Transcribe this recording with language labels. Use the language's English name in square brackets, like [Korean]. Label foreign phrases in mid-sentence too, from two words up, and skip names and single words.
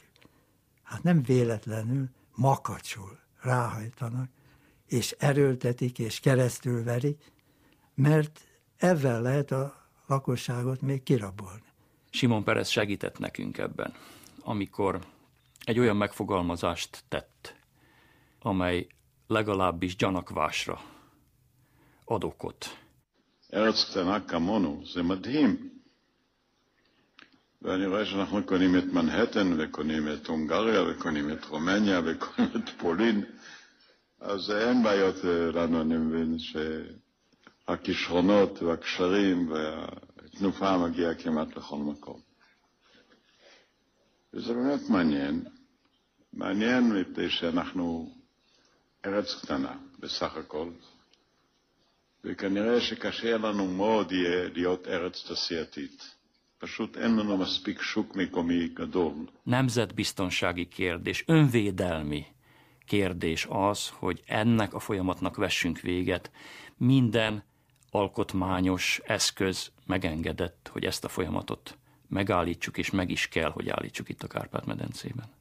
[Hungarian] Hát nem véletlenül, makacsul ráhajtanak, és erőltetik, és keresztülverik, mert ezzel lehet a lakosságot még kirabolni. Simon Peres segített nekünk ebben, amikor egy olyan megfogalmazást tett, amely legalábbis gyanakvásra ad okot. [Hebrew] ארץ קטנה כמונו, זה מדהים. ואני רואה שאנחנו קונים את מנהטן, וקונים את הונגריה, וקונים את רומניה, וקונים את פולין. אז אין בעיות לנו, אני מבין שהכישרונות והקשרים והתנופה מגיעה כמעט לכל מקום. וזה באמת מעניין. מעניין מפני שאנחנו ארץ קטנה, בסך הכל. וכנראה שקשה לנו מאוד יהיה להיות ארץ תעשייתית. פשוט אין לנו מספיק שוק מקומי גדול. [Hungarian] Nemzetbiztonsági kérdés, önvédelmi kérdés az, hogy ennek a folyamatnak vessünk véget. Minden alkotmányos eszköz megengedett, hogy ezt a folyamatot megállítsuk, és meg is kell, hogy állítsuk itt a Kárpát-medencében.